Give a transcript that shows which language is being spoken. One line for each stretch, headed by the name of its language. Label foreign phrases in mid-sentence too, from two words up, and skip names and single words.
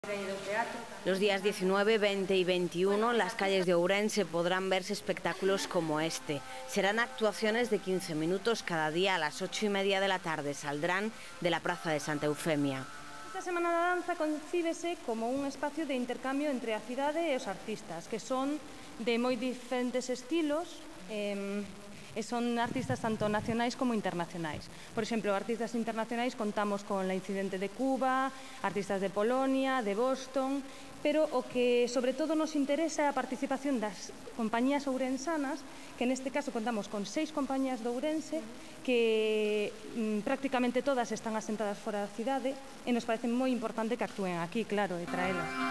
Spanish: Los días 19, 20 y 21 en las calles de Ourense podrán verse espectáculos como este. Serán actuaciones de 15 minutos cada día a las 8:30 de la tarde. Saldrán de la Praza de Santa Eufemia.
Galician: Esta Semana da Danza concíbese como un espacio de intercambio entre a cidade e os artistas, que son de moi diferentes estilos, e son artistas tanto nacionais como internacionais. Por exemplo, artistas internacionais contamos con La Incidente de Cuba, artistas de Polonia, de Boston, pero o que sobre todo nos interesa é a participación das compañías ourensanas, que neste caso contamos con 6 compañías de Ourense, que prácticamente todas están asentadas fora da cidade, e nos parece moi importante que actúen aquí, claro, e traelas.